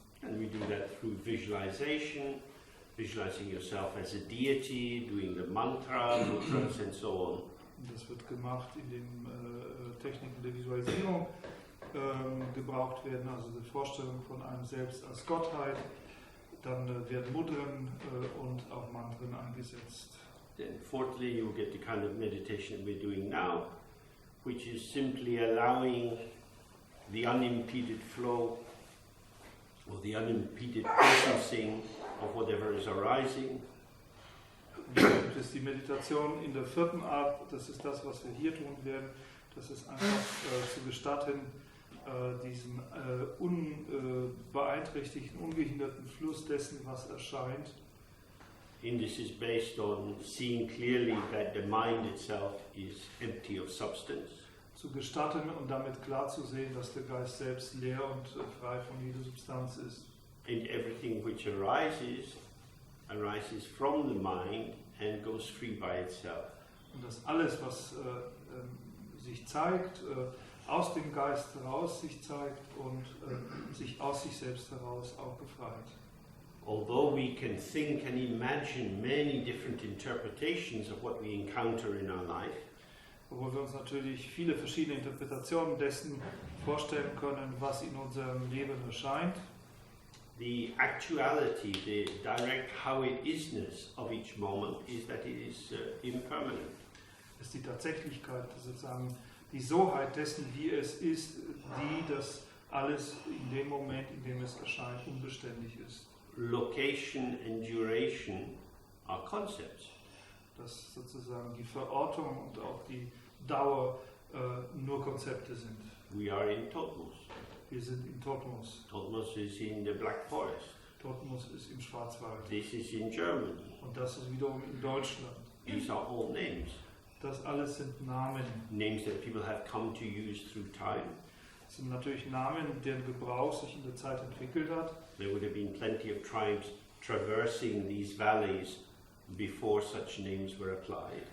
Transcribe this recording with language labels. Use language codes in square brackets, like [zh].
[en] And we do that through visualization, visualizing yourself as a deity, doing the mantra, mudras and so on. [de] Und das wird gemacht, indem Techniken der Visualisierung gebraucht werden, also die Vorstellung von einem selbst als Gottheit. Dann werden Mudren und auch Mantren eingesetzt. [en] Then fourthly, you will get the kind of meditation that we're doing now, which is simply allowing the unimpeded flow or the unimpeded processing of whatever is arising. [de] Das ist die Meditation in der vierten Art, das ist das, was wir hier tun werden, das ist einfach zu gestatten, diesen unbeeinträchtigten, ungehinderten Fluss dessen, was erscheint. [en] And this is based on seeing clearly that the mind itself is empty of substance. [de] Zu gestatten und damit klar zu sehen, dass der Geist selbst leer und frei von jeder Substanz ist. [en] And everything which arises from the mind and goes free by itself. [de] Und dass alles, was sich zeigt, aus dem Geist heraus sich zeigt und sich aus sich selbst heraus auch befreit. [en] Although we can think and imagine many different interpretations of what we encounter in our life, [de] Obwohl wir uns natürlich viele verschiedene Interpretationen dessen vorstellen können, was in unserem Leben erscheint, [en] the actuality, the direct how-it-isness of each moment is that it is impermanent. [de] ist die Tatsächlichkeit, sozusagen die Soheit dessen, wie es ist, dass alles in dem Moment, in dem es erscheint, unbeständig ist. [en] Location and duration are concepts. [de] Dass sozusagen die Verortung und auch die Dauer nur Konzepte sind. [en] We are in Todtmoos. [de] Wir sind in Todtmoos. [en] Todtmoos is in the Black Forest. [de] Todtmoos ist im Schwarzwald. [en] This is in Germany. [de] Und das ist wiederum in Deutschland. [en] These are all names. [de] Das alles sind Namen. [en] Names that people have come to use through time. [de] Das sind natürlich Namen, deren Gebrauch sich in der Zeit entwickelt hat. [en] There would have been plenty of tribes traversing these valleys before such names were applied.